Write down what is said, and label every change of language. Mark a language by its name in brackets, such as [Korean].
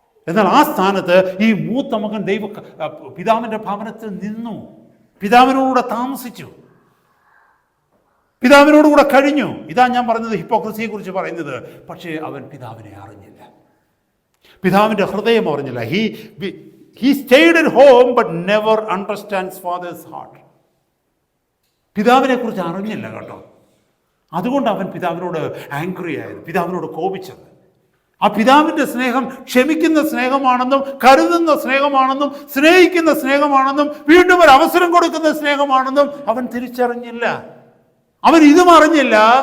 [Malayalam] എന്നാൽ ആ സ്ഥാനത്ത് ഈ മൂത്ത മകൻ പിതാവിൻ്റെ ഭവനത്തിൽ നിന്നു, പിതാവിനോടുകൂടെ താമസിച്ചു, പിതാവിനോടുകൂടെ കഴിഞ്ഞു. ഇതാ ഞാൻ പറഞ്ഞത്, ഹിപ്പോക്രസിയെ കുറിച്ച് പറയുന്നത്. പക്ഷേ അവൻ പിതാവിനെ അറിഞ്ഞില്ല, പിതാവിൻ്റെ ഹൃദയം അറിഞ്ഞില്ല. [English] He stayed at home but never understands father's heart. [Malayalam] പിതാവിനെ കുറിച്ച് അറിഞ്ഞില്ല കേട്ടോ. അതുകൊണ്ട് അവൻ പിതാവിനോട് ആംഗ്രി ആയത്, പിതാവിനോട് കോപിച്ചത്. ആ പിതാവിൻ്റെ സ്നേഹം ക്ഷമിക്കുന്ന സ്നേഹമാണെന്നും കരുതുന്ന സ്നേഹമാണെന്നും സ്നേഹിക്കുന്ന സ്നേഹമാണെന്നും വീണ്ടും ഒരു അവസരം കൊടുക്കുന്ന സ്നേഹമാണെന്നും അവൻ തിരിച്ചറിഞ്ഞില്ല. അവൻ ഇതും അറിഞ്ഞില്ല.